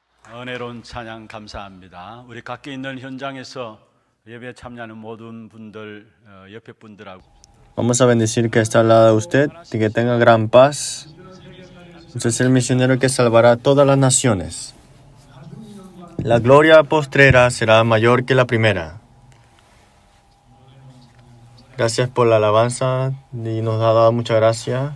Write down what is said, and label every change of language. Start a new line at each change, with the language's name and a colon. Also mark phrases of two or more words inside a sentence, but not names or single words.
Korean: 은혜로운 찬양 감사합니다. 우리 각기 있는 현장에서 예배에 참여하는 모든 분들, 옆에 분들하고
Spanish: Vamos a bendecir que está al lado de usted y que tenga gran paz. Usted es el misionero que salvará a todas las naciones. La gloria postrera será mayor que la primera. Gracias por la alabanza y nos ha dado mucha gracia.